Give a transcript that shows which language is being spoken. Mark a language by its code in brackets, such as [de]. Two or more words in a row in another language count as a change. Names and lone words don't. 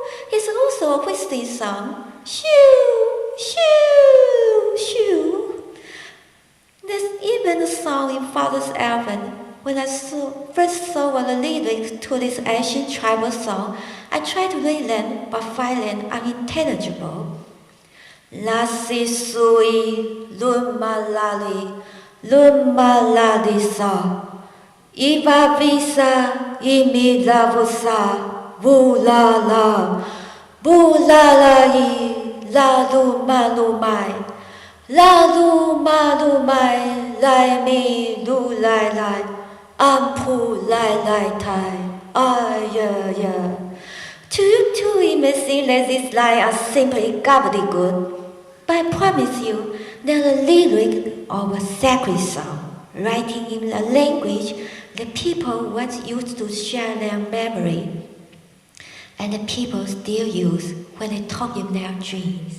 [en] It's also a whistling song, shoo, shoo, shoo. There's even a song in Father's album. When I first saw the lyrics to this ancient tribal song, I tried to read them but find them unintelligible. Lasi sui lumalali lumalali sa iva visa imi lavusa bulala bulalai la lumalumai la lumalumai lai mi lulai lai ampu lai lai tai yeah. To you too, it may seem that these lines are simply gobbledygook, but I promise you they are the lyrics of a sacred song, writing in a language that people once used to share their memory, and that people still use when they talk in their dreams.